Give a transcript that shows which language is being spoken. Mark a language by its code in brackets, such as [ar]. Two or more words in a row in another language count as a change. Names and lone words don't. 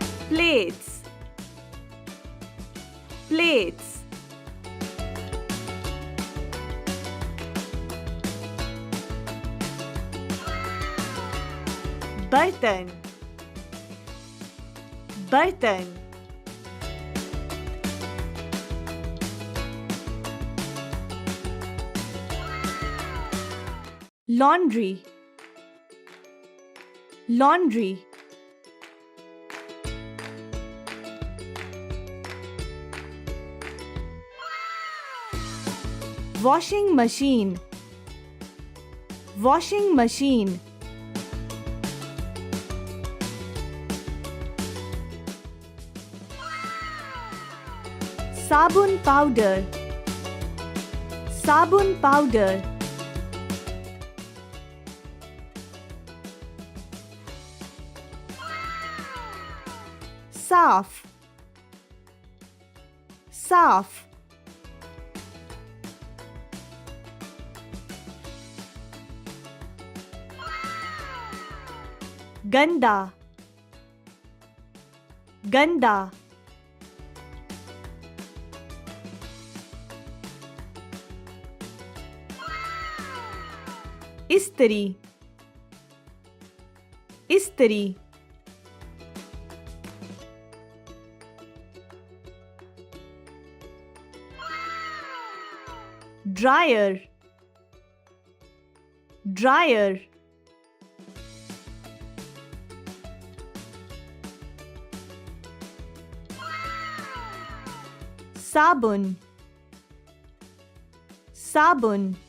[en] plates, plates. [hi] बर्तन, बर्तन. [en] Laundry, laundry. Washing machine, washing machine. [hi] Sabun powder, sabun powder. साफ, साफ. गंदा, गंदा. इस्त्री, इस्त्री. [en] Dryer, dryer. [hi] Sabun, sabun.